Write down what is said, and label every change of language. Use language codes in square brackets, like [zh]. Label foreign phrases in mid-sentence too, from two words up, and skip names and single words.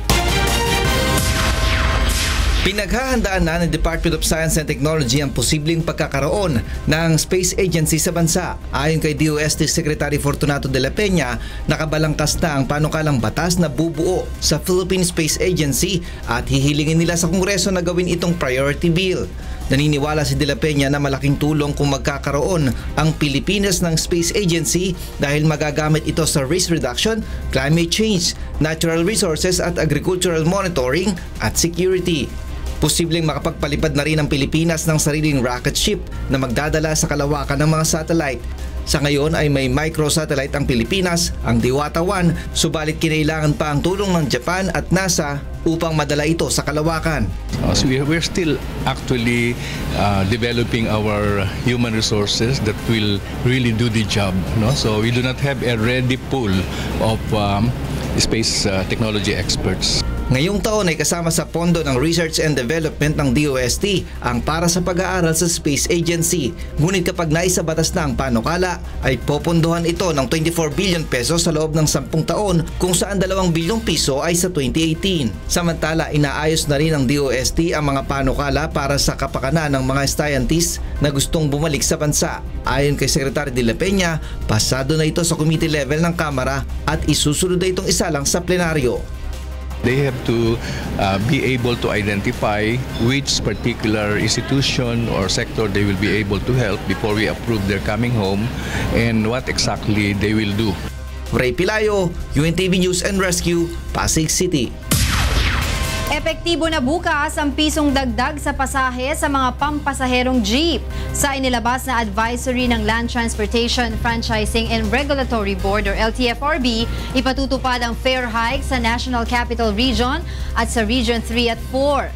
[tl] Pinaghahandaan na ng Department of Science and Technology ang posibleng pagkakaroon ng Space Agency sa bansa. Ayon kay DOST Secretary Fortunato de la Peña, nakabalangkas na ang panukalang batas na bubuo sa Philippine Space Agency at hihilingin nila sa Kongreso na gawin itong [en] priority bill. [tl] Naniniwala si de la Peña na malaking tulong kung magkakaroon ang Pilipinas ng Space Agency dahil magagamit ito sa [en] risk reduction, climate change, natural resources [tl] at [en] agricultural monitoring [tl] at security. Posibleng makapagpalipad na rin ang Pilipinas ng sariling [en] rocket ship [tl] na magdadala sa kalawakan ng mga satellite. Sa ngayon ay may microsatellite ang Pilipinas, ang Diwata 1, subalit kinailangan pa ang tulong ng Japan at NASA upang madala ito sa kalawakan. [en] So we're still actually developing our human resources that will really do the job. No? So we do not have a ready pool of space technology experts. [tl] Ngayong taon ay kasama sa pondo ng Research and Development ng DOST ang para sa pag-aaral sa Space Agency. Ngunit kapag naisabatas na ang panukala, ay popondohan ito ng 24 [en] billion pesos [tl] sa loob ng 10 taon kung saan 2 bilyong piso ay sa 2018. Samantala, inaayos na rin ng DOST ang mga panukala para sa kapakanan ng mga scientists na gustong bumalik sa bansa. Ayon kay Secretary de la Peña, pasado na ito sa [en] committee level [tl] ng Kamara at isusunod na itong isalang sa plenaryo. [en] They have to be able to identify which particular institution or sector they will be able to help before we approve their coming home and what exactly they will do. [tl] Ray Pelayo, UNTV News and Rescue, Pasig City. Epektibo na bukas ang pisong dagdag sa pasahe sa mga pampasaherong jeep. Sa inilabas na advisory ng Land Transportation, Franchising and Regulatory Board or LTFRB, ipatutupad ang [en] fare hike [tl] sa National Capital Region at sa Region 3 at 4.